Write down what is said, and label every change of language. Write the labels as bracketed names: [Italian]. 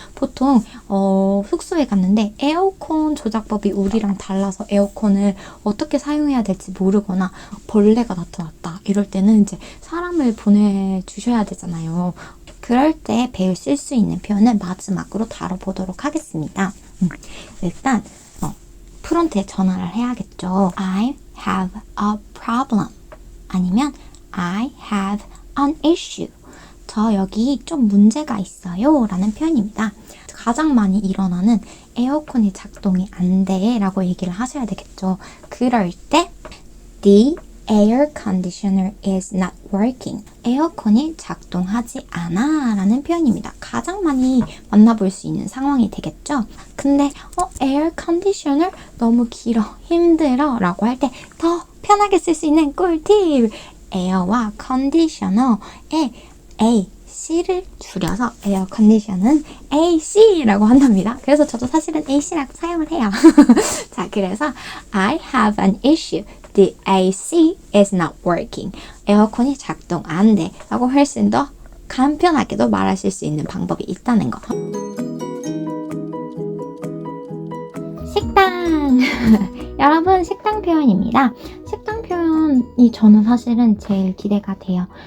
[Korean] 보통 숙소에 갔는데 에어컨 조작법이 우리랑 달라서 에어컨을 어떻게 사용해야 될지 모르거나 벌레가 나타났다. 이럴 때는 이제 사람을 보내주셔야 되잖아요. 그럴 때 쓸 수 있는 표현을 마지막으로 다뤄보도록 하겠습니다. 일단 프론트에 전화를 해야겠죠. [English] I have a problem. [Korean] 아니면 [English] I have an issue. [Korean] 저 여기 좀 문제가 있어요 라는 표현입니다. 가장 많이 일어나는 에어컨이 작동이 안 돼 라고 얘기를 하셔야 되겠죠. 그럴 때 [English] The air conditioner is not working. [Korean] 에어컨이 작동하지 않아 라는 표현입니다. 가장 많이 만나볼 수 있는 상황이 되겠죠. 근데 air conditioner 너무 길어, 힘들어 라고 할 때 더 편하게 쓸 수 있는 꿀팁! 에어와 컨디셔너의 AC를 줄여서 에어 컨디션은 AC라고 한답니다. 그래서 저도 사실은 AC라고 사용을 해요. 자, 그래서 [English] I have an issue. The AC is not working. [Korean] 에어컨이 작동 안 돼. 라고 훨씬 더 간편하게도 말하실 수 있는 방법이 있다는 거. 식당! 여러분, 식당 표현입니다. 식당 표현이 저는 사실은 제일 기대가 돼요.